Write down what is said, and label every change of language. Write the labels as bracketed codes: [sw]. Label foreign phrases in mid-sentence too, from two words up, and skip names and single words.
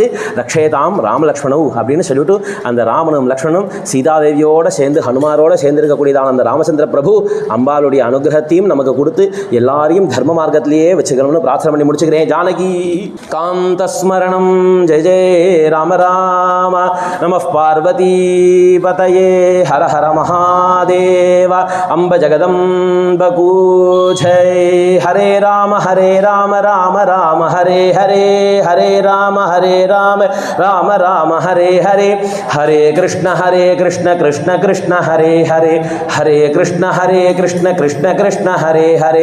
[sa] रक्षेताम् रामलक्ष्मणौ [ta] அப்படின்னு சொல்லிவிட்டு அந்த ராமனும் லக்ஷ்மணும் சீதாதேவியோடு சேர்ந்து ஹனுமாரோடு சேர்ந்து இருக்கக்கூடியதான அந்த ராமச்சந்திர பிரபு அம்பாளுடைய அனுகிரகத்தையும் நமக்கு கொடுத்து எல்லாரையும் தர்ம மார்க்கத்திலேயே வச்சுக்கணும்னு பிரார்த்தனை பண்ணி முடிச்சுக்கிறேன். [sa] जानकी कान्तस्मरणम् जय जय राम राम नम पार्वती पतये हर हर महादेव अम्ब जगदम् बकूजय. हरे राम राम राम हरे हरे, हरे राम राम राम हरे हरे. हरे कृष्ण कृष्ण कृष्ण हरे हरे, हरे कृष्ण कृष्ण कृष्ण हरे हरे.